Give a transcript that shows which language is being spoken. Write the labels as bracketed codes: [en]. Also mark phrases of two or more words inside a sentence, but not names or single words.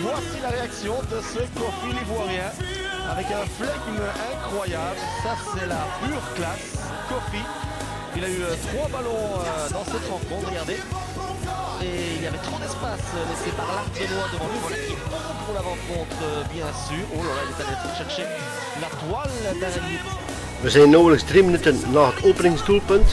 [fr] Voici la réaction de ce Kofi l'ivoirien avec un flegme incroyable. Ça c'est la pure classe. Kofi, il a eu 3 ballons dans cette rencontre, regardez. Et il y avait trop d'espace laissé par l'Ardennois devant lui. Voilà qui pour la rencontre, bien sûr. Oh là là, il est allé chercher la toile d'Ardennois. [nl] We zijn nauwelijks 3 minuten na het openingsdoelpunt.